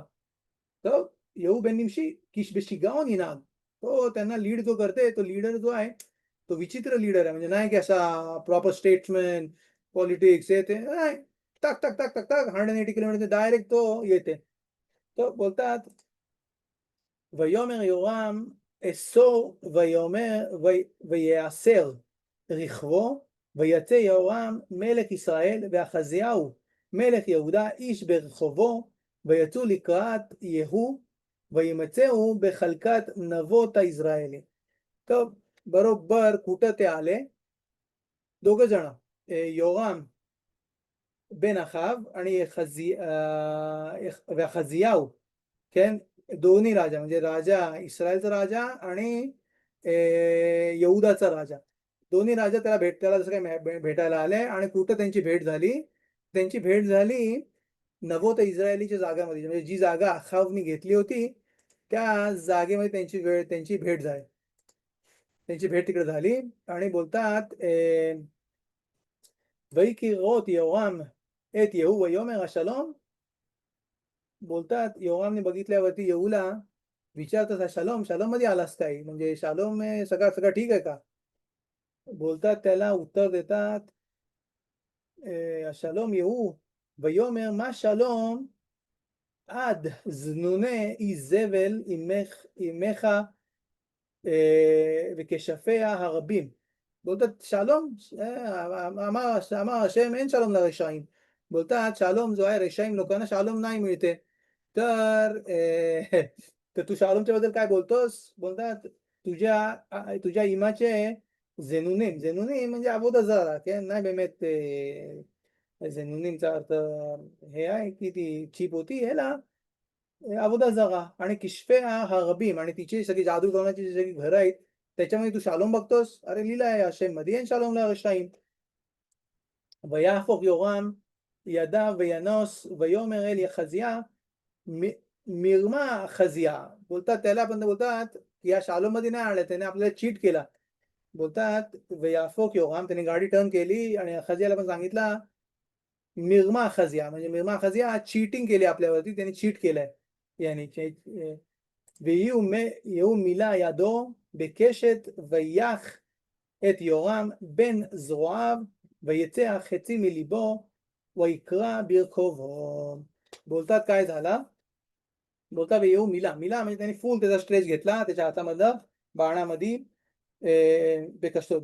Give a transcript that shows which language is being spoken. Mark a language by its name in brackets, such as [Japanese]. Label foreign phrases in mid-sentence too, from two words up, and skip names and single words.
[Marathi] तर येऊ बेनिमशी [Hebrew] כי בשיגעון [Marathi] येणार. तो त्यांना लीड जो करते तो लीडर जो आहे तो विचित्र लीडर आहे. म्हणजे नाही की असा [English] proper statesman politics [Marathi] हे ते नाही. टक टक टक टक टक 180 किलोमीटर डायरेक्ट तो येते. तो बोलतात [Hebrew] ויאמר יורם אסור ויאמר ויעשר רכבו ויצא יורם מלך ישראל ואחזיהו מלך יהודה איש ברחובו ויצאו לקראת יהוא וימצאו בחלקת נבות הישראלי. טוב, [Marathi] बरोबर कुठं ते आले दोघ जण योराम बन अखाव आणि खजियाऊ כן दोन्ही राजा म्हणजे राजा इस्रायलचा राजा आणि यहुदाचा राजा दोन्ही राजा त्याला जसं काय भेटायला आले आणि कुठं त्यांची भेट झाली नवोत इस्रायलीच्या जागामध्ये म्हणजे जी जागा अखावनी घेतली होती त्या जागेमध्ये त्यांची भेट तिकडे झाली आणि बोलतात [Hebrew] ויקרא יורם את יהוא ויאמר השלום. [Marathi] बोलतात योरामने बघितल्यावरती येऊला विचारतात शालोम, शालोम मध्ये आलास काय? म्हणजे शालोम सगळं सगळं ठीक आहे का? बोलतात त्याला उत्तर देतात [Hebrew] שלום יהוא ויאמר מה שלום עד זנוני איזבל עמך וכשפיה הרבים. [Marathi] बोलतात शालोम [Hebrew] אמר השם אין שלום לרשעים. [Marathi] बोलतात शालोम जो आहे रशाईम लोकांना शालोम नाही मिळते. तर तर तू शालोमच्या बद्दल काय बोलतोस? बोलतात तुझ्या इमाचे झेनुनीम म्हणजे [Hebrew] עבודה זרה [Marathi] नाही באמת झेनुनीमचा अर्थ हे आहे की ती चीप होती ह्याला [Hebrew] עבודה זרה [Marathi] आणि [Hebrew] כשפיה הרבים [Marathi] आणि तिची सगळी जादू करण्याची जी सगळी घरं आहेत त्याच्यामध्ये तू शालोम बघतोस. अरे लिहिलं आहे अशे मध्ये [Hebrew] שלום לרשעים. ויהפוך יורם ידיו וינוס ויאמר אל יחזיה מרמה אחזיה. [Marathi] बोलतात त्याला पण बोलतात की या शालोम मध्ये नाही आलं, त्याने आपल्याला चीट केला. बोलतात वयाफोक योगाम, त्याने गाडी टर्न केली आणि खजियाला पण सांगितला [Hebrew] מרמה אחזיה, [Marathi] म्हणजे [Hebrew] מרמה אחזיה [Marathi] चीटिंग केली आपल्यावरती, त्याने चीट केलंय. [Hebrew] यानी ויהיו מילה ידו בקשת ויח את יורם בין זרועיו ויצא החצי מליבו ויקרא ברכובו. [Marathi] बोलतात काय झाला? बोलता येऊ मिला म्हणजे त्यांनी फुल त्याचा स्ट्रेच घेतला त्याच्या हातामधलं बाणामध्ये बेकसतो.